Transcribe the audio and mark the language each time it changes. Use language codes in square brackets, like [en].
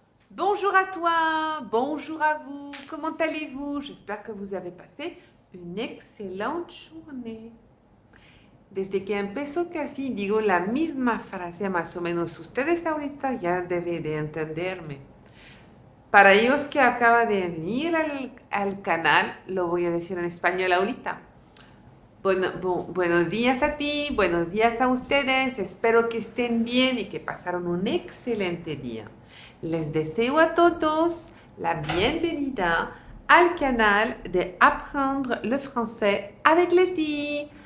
[fr] Bonjour à toi, bonjour à vous, comment allez-vous? J'espère que vous avez passé une excellente journée. [es] Desde que empezó casi digo la misma frase más o menos, ustedes ahorita ya deben de entenderme. Para ellos que acaba de venir al canal, lo voy a decir en español ahorita. Buenos días a ti, buenos días a ustedes. Espero que estén bien y que pasaron un excelente día. Les deseo a todos la bienvenida al canal de Apprendre le français avec Leti.